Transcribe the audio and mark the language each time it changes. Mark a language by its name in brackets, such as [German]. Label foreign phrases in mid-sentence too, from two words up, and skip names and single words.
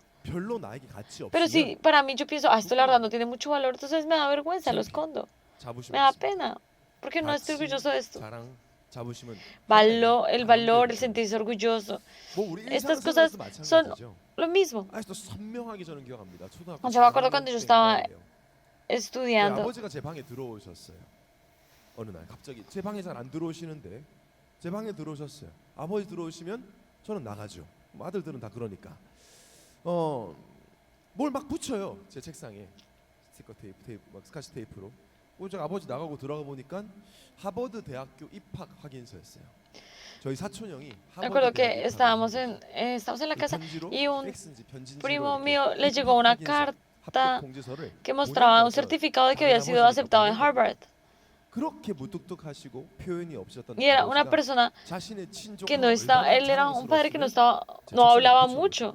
[Spanish] Pero si para mí yo pienso, esto la verdad no tiene mucho valor, entonces me da vergüenza, lo escondo. Me da pena, porque no estoy orgulloso de esto. El valor, el sentirse orgulloso. Estas cosas son lo mismo. Yo me acuerdo cuando yo estaba estudiando. [Korean] 어느 날 갑자기 제 방에 잘 안 들어오시는데 제 방에 들어오셨어요. 아버지 들어오시면 저는 나가죠. 뭐 아들들은 다 그러니까. 뭘 막 붙여요. 제 책상에 스티커 테이프, 막 스카치 테이프로. 제가 아버지 나가고 들어가 보니까 하버드 대학교 입학 확인서였어요. 저희 사촌 형이 [Spanish] Recuerdo que estábamos en la casa y un primo mío le llegó una carta que mostraba un certificado de que había sido aceptado en Harvard. Y era una persona que no estaba, él era un padre que no hablaba mucho.